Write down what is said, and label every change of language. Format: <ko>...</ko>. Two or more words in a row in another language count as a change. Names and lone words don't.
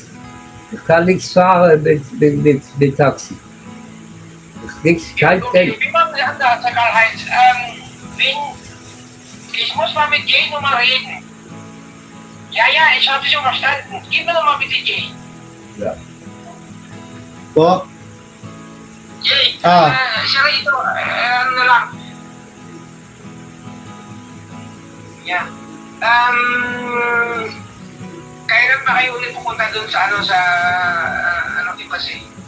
<de>Ich kann nichts fahren mit Taxi. Kein Geld. Wie machen Sie anders, Herr Karl-Heinz? Ich muss mal mit Jay nochmal reden. Ja, ich habe Sie schon verstanden. Gib mir nochmal bitte Jay. Ja.</de> <tl>Po, Jay, Ah. siya ito, ano lang. Yeah. Kailan ba kayo ulit pupunta dun sa Tipasi?</tl>